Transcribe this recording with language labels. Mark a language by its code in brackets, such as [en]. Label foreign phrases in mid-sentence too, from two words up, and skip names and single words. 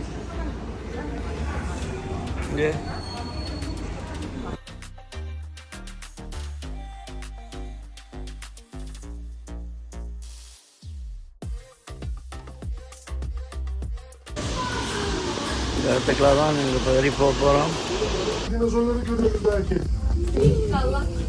[ta] இங்கே இந்த இடத்துக்குலாம் தான் நீங்கள் இப்போ வரி போக போகிறோம். [tr] Dinozorları görüyoruz belki. İnşallah.